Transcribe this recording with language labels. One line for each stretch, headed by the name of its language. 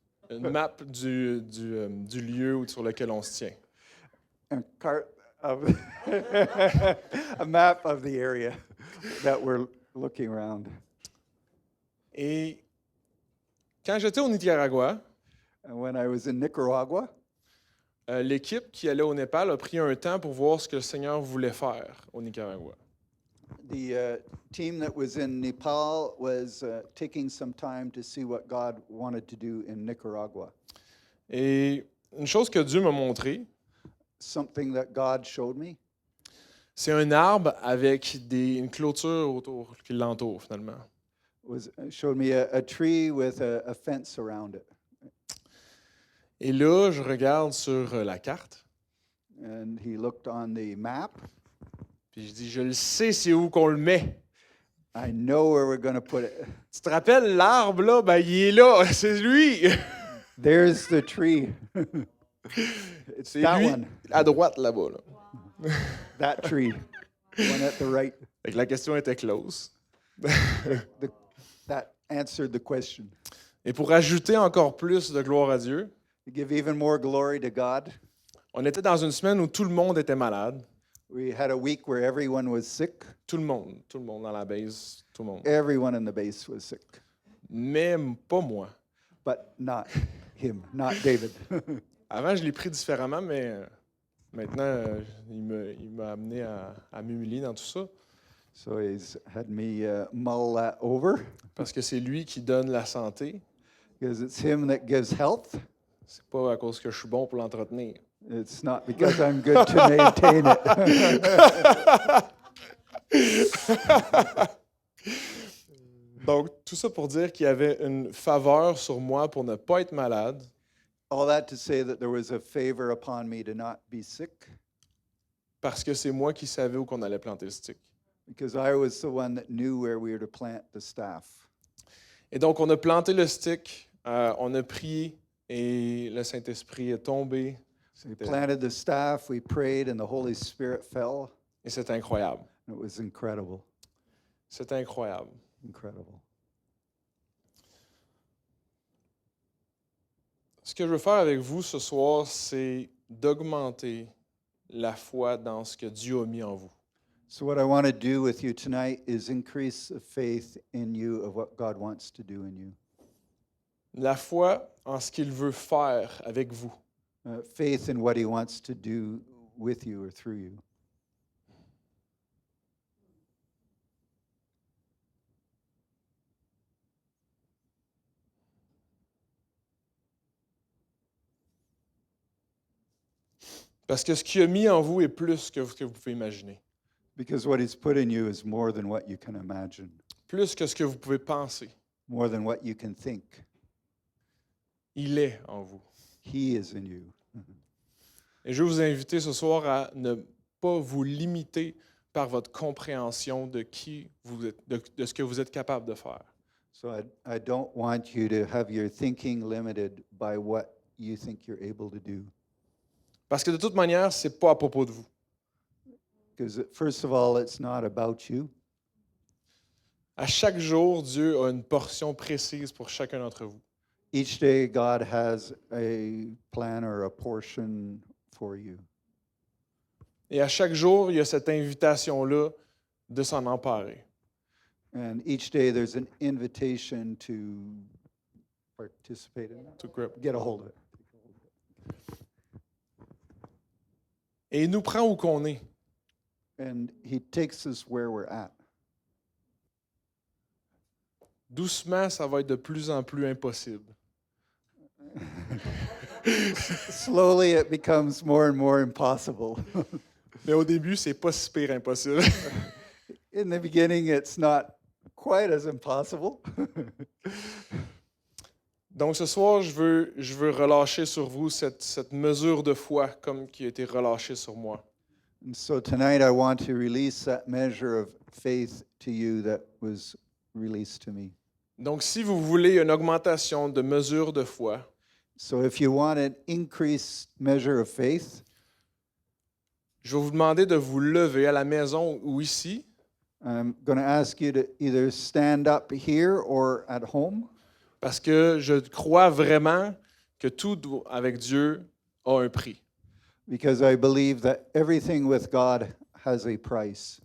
French: Une map du lieu sur lequel on se tient.
English: A map of the area that we're looking around.
French: Et quand j'étais au Nicaragua,
English: And when I was in Nicaragua,
French: l'équipe qui allait au Népal a pris un temps pour voir ce que le Seigneur voulait faire au Nicaragua.
English: the team that was in Nepal was taking some time to see what God wanted to do in Nicaragua.
French: Et une chose que Dieu m'a montré,
English: Something that God showed me
French: c'est un arbre avec une clôture autour qui l'entoure finalement.
English: showed me a tree with a fence around it.
French: Et là, je regarde sur la carte,
English: And he looked on the map.
French: puis je dis, je le sais, c'est où qu'on le met.
English: I know where we're going to put it.
French: Tu te rappelles, l'arbre, là, ben, il est là, c'est lui.
English: There's the tree. It's
French: C'est
English: that
French: lui,
English: one.
French: à droite, là-bas. Là.
English: That tree. The one at the right.
French: Fait que la question était close.
English: That answered the question.
French: Et pour ajouter encore plus de gloire à Dieu,
English: To give even more glory to God,
French: on était dans une semaine où tout le monde était malade.
English: we had a week where everyone was sick.
French: Tout le monde dans la base, tout le monde.
English: Everyone in the base was sick,
French: Mais pas moi.
English: but not him, not David.
French: Avant, je l'ai pris différemment, mais maintenant, il m'a amené à m'humilier dans tout ça.
English: So he's had me mull that over
French: Parce que c'est lui qui donne la santé.
English: because it's him that gives health.
French: C'est pas à cause que je suis bon pour l'entretenir.
English: It's not because I'm good to maintain it.
French: Donc, tout ça pour dire qu'il y avait une faveur sur moi pour ne pas être malade.
English: All that to say that there was a favor upon me to not be sick
French: Parce que c'est moi qui savais où qu'on allait planter le stick.
English: because I was the one that knew where we were to plant the staff.
French: Et donc, on a planté le stick, on a prié, Et le Saint-Esprit est tombé.
English: So he planted the staff, we prayed, and the Holy Spirit fell.
French: Et c'est incroyable.
English: It was incredible,
French: C'est incroyable.
English: incredible.
French: Ce que je veux faire avec vous ce soir, c'est d'augmenter la foi dans ce que Dieu a mis en vous.
English: So what I want to do with you tonight is increase the faith in you of what God wants to do in you.
French: La foi en ce qu'il veut faire avec vous.
English: Faith in what he wants to do with you or through you.
French: Parce que ce qu'il a mis en vous est plus que ce que vous pouvez imaginer.
English: Because what he's put in you is more than what you can imagine,
French: Plus que ce que vous pouvez penser.
English: more than what you can think.
French: Il est en vous.
English: He is in you.
French: Et je veux vous inviter ce soir à ne pas vous limiter par votre compréhension de qui vous êtes, de ce que vous êtes capable de faire.
English: So I don't want you to have your thinking limited by what you think you're able to do.
French: Parce que de toute manière, ce n'est pas à propos de vous.
English: Because first of all, it's not about you.
French: À chaque jour, Dieu a une portion précise pour chacun d'entre vous.
English: Each day, God has a plan or a portion for you.
French: Et à chaque jour, il y a cette invitation-là de s'en emparer.
English: And each day, there's an invitation to participate in that, To grip. get a hold of it.
French: Et il nous prend où qu'on est.
English: And he takes us where we're at.
French: Doucement, ça va être de plus en plus impossible.
English: Slowly, it becomes more and more impossible.
French: Mais au début, c'est pas si pire impossible.
English: In the beginning, it's not quite as impossible.
French: Donc ce soir, je veux relâcher sur vous cette mesure de foi comme qui a été relâchée sur moi.
English: And so tonight, I want to release that measure of faith to you that was released to me.
French: Donc si vous voulez une augmentation de mesure de foi,
English: So if you want an increased measure of faith,
French: je vais vous demander de vous lever à la maison ou ici
English: I'm going to ask you to either stand up here or at home,
French: parce que je crois vraiment que tout avec Dieu a un prix
English: because I believe that everything with God has a price.